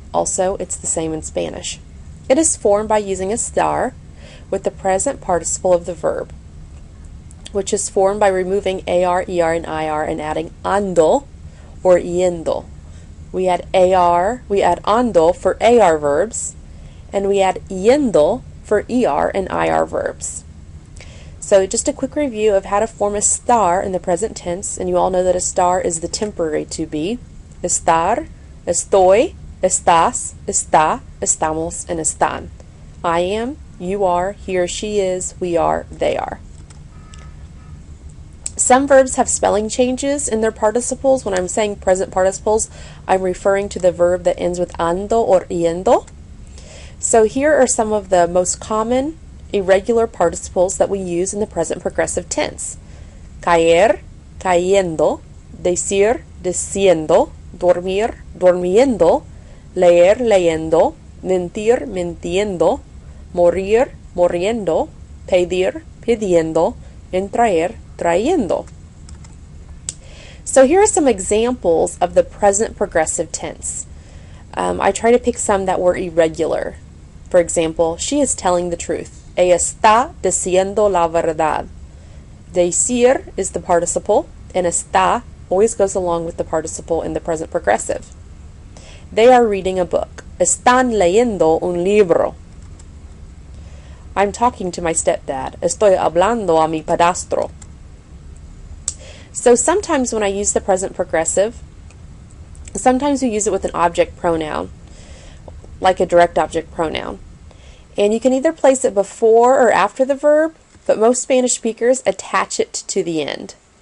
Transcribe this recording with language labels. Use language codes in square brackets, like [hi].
[en] Also, it's the same in Spanish. It is formed by using estar with the present participle of the verb, which is formed by removing AR, ER, and IR and adding ando or yendo. We add ando for AR verbs, and we add yendo for ER and IR verbs. So just a quick review of how to form estar in the present tense, and you all know that estar is the temporary to be. [es] Estar, estoy, estás, está, estamos, and están. [en] I am, you are, he or she is, we are, they are. Some verbs have spelling changes in their participles. When I'm saying present participles, I'm referring to the verb that ends with ando or yendo. So here are some of the most common irregular participles that we use in the present progressive tense. [es] Caer, cayendo, decir, diciendo, dormir, durmiendo, leer, leyendo, mentir, mintiendo, morir, muriendo, pedir, pidiendo, and traer, trayendo. [en] So here are some examples of the present progressive tense. I try to pick some that were irregular. For example, she is telling the truth. [es] Ella está diciendo la verdad. [en] Decir is the participle, and está always goes along with the participle in the present progressive. They are reading a book. [es] Están leyendo un libro. [en] I'm talking to my stepdad. [es] Estoy hablando a mi padrastro. [en] So sometimes when I use the present progressive, sometimes we use it with an object pronoun, like a direct object pronoun. And you can either place it before or after the verb, but most Spanish speakers attach it to the end.